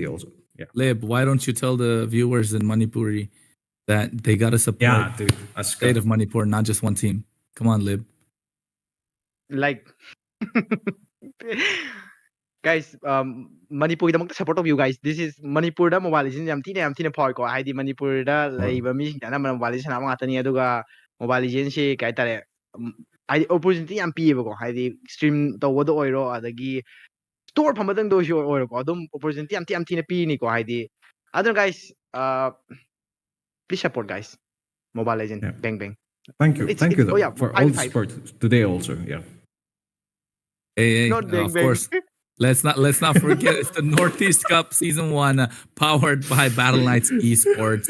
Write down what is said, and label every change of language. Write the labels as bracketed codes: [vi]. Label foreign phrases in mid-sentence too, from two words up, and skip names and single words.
[en] you also. Yeah. Lib, why don't you tell the viewers in Manipuri that they gotta support Yeah, dude. Let's state go. of Manipur, not just one team? Come on, Lib. Like guys, Manipur da support of you guys. [mni] This is Manipur da mobile legends yam thina power ko. Haidi Manipur da laiba mi dana mobile legends na mga tani aduga mobile legends si kai tare haidi opportunity yam piye ko. Haidi stream to wodo oiro adagi store phamadang do sure oiro ko. Adum opportunity yam thina pi ni ko haidi. [en] Other guys, please support guys. Mobile legend Yeah. bang bang. Thank you. It's- Thank you it's- though, oh, yeah, for all the 5-5. support today also. Yeah. Hey, Not bang of bang. course. Let's not forget it's the Northeast Cup Season 1, powered by Battle Knights Esports.